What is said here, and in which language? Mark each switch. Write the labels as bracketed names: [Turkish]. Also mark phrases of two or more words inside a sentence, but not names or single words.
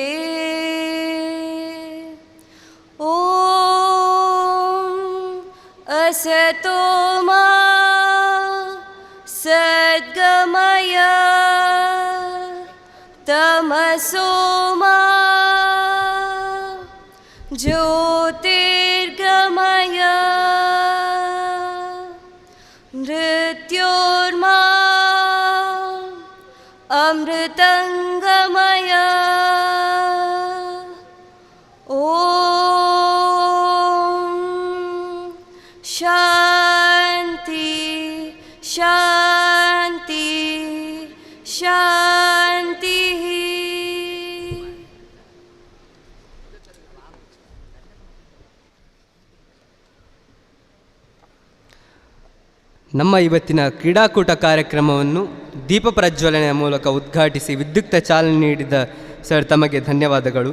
[Sanskrit] असतो मा सद्गमय, तमसो मा ज्योतिर्गमय, मृत्योर्मा अमृतङ्गमय. शांति शांति शांति. [Kannada] ನಮ್ಮ ಇವತ್ತಿನ ಕ್ರೀಡಾಕೂಟ ಕಾರ್ಯಕ್ರಮವನ್ನು ದೀಪ ಪ್ರಜ್ವಲನೆಯ ಮೂಲಕ ಉದ್ಘಾಟಿಸಿ ವಿದ್ಯುಕ್ತ ಚಾಲನೆ ನೀಡಿದ ಸರ್ ತಮಗೆ ಧನ್ಯವಾದಗಳು.